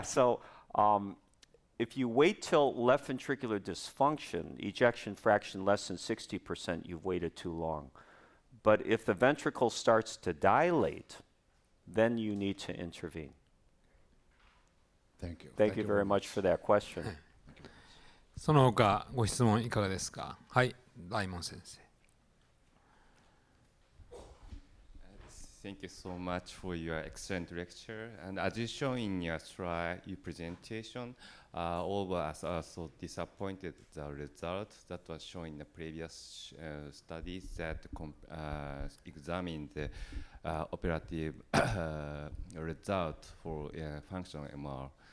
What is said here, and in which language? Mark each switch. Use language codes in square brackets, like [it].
[en] So if you wait till left ventricular dysfunction, ejection fraction less than 60%, you've waited too long. But if the ventricle starts to dilate, then you need to intervene. Thank you. Thank you very much for that question. [ja] その他ご質問いかがですか。はい、大門先生。 [en] Thank you so much for your excellent lecture. And as you show in your slide, your presentation, all of us are so disappointed the result that was shown in the previous studies that examined the operative result for functional MR.